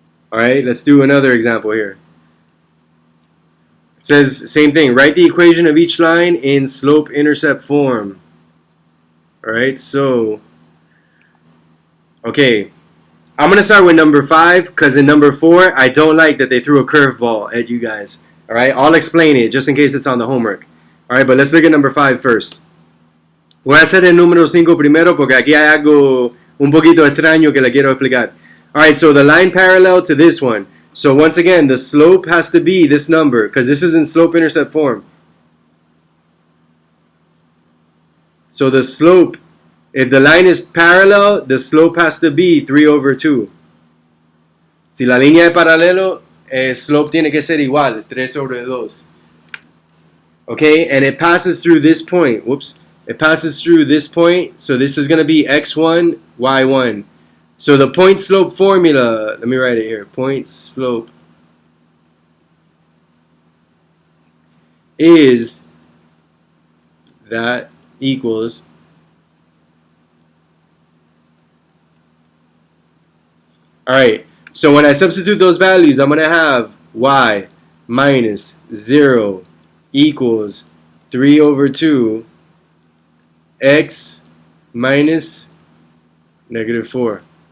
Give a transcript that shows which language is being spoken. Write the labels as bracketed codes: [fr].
[en] Alright, let's do another example here. It says, same thing, write the equation of each line in slope-intercept form. Alright, so, okay, I'm going to start with number 5, because in number 4, I don't like that they threw a curveball at you guys. Alright, I'll explain it, just in case it's on the homework. Alright, but let's look at number 5 first. [es] Voy a hacer el número 5 primero, porque aquí hay algo un poquito extraño que le quiero explicar. [en] Alright, so the line parallel to this one. So once again, the slope has to be this number, because this is in slope-intercept form. So the slope, if the line is parallel, the slope has to be 3 over 2. [es] Si la línea es paralelo, el slope tiene que ser igual, 3 sobre 2. [en] Okay, and it passes through this point. Whoops. It passes through this point, so this is going to be x1, y1. So the point slope formula, let me write it here. Point slope is that equals alright, so when I substitute those values, I'm going to have y minus 0 equals 3 over 2 x minus negative 4.